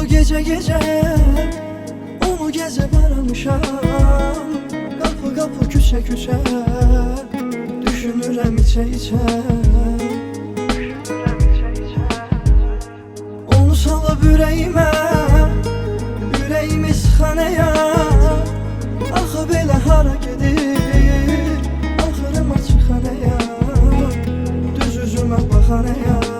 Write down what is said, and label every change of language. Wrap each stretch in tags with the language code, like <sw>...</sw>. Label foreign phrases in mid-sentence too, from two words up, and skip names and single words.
<tr>gece gece onu gezip aramışam.</tr> <az>Kapı kapı küçe küçe düşünürəm içe içe. Onu salıb ürəyimə, ürəyimi sıxanaya. Axı belə hara gedir axırım açıqanaya. Düz üzümə baxanaya.</az>